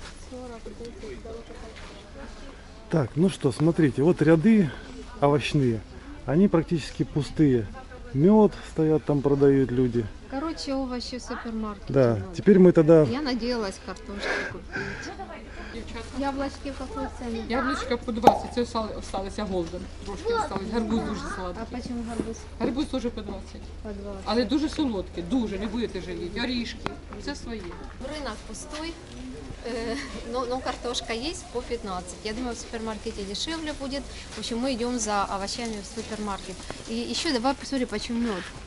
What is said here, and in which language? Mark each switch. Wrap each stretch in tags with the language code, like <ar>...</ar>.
<ru>40, 10, Так, ну что, смотрите, вот ряды овощные, они практически пустые. Мед стоят, там продают люди. Короче, овощи в супермаркете. Да, много. теперь мы тогда... Я надеялась картошку купить. Яблочки в какой цене?</ru> <uk>Яблучка по 20, це</uk> <ru>осталися</ru> <uk>голден.</uk> <ru>Трошки осталось.</ru> <uk>Гарбуз дуже А</uk> <ru>сладкий. почему гарбуз</ru> <uk>Гарбуз теж по 20.</uk> <ru>по 20?</ru> <uk>Але дуже солодкий, дуже, не будете жаліти.</uk> <ru>Орішки, це своє. Рынок пустой, но картошка есть по 15. Я думаю, в супермаркете дешевле будет. В общем, мы идем за овощами в супермаркет. И еще давай посмотри, почем мед.</ru>